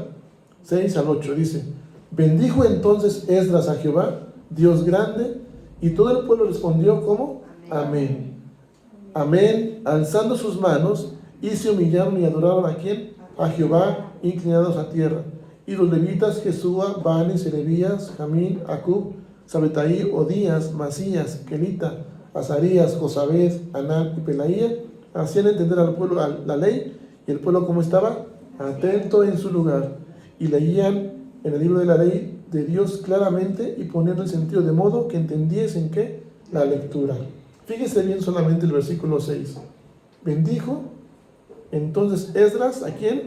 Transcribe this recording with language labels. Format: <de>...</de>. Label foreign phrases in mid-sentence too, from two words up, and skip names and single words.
<es>6 al 8, dice: bendijo entonces Esdras a Jehová, Dios grande, y todo el pueblo respondió, ¿cómo? Amén. Amén, alzando sus manos, y se humillaron y adoraron ¿a quién? A Jehová, inclinados a tierra. Y los levitas, Jesúa, Bani, Serebías, Jamín, Acub, Sabetaí, Odías, Masías, Kelita, Azarías, Josabed, Anán y Pelaía, hacían entender al pueblo la ley, y el pueblo ¿cómo estaba? Atento en su lugar, y leían en el libro de la ley de Dios claramente y poniendo el sentido de modo que entendiesen ¿qué? La lectura. Fíjese bien solamente el versículo 6. Bendijo entonces Esdras, ¿a quién?</es>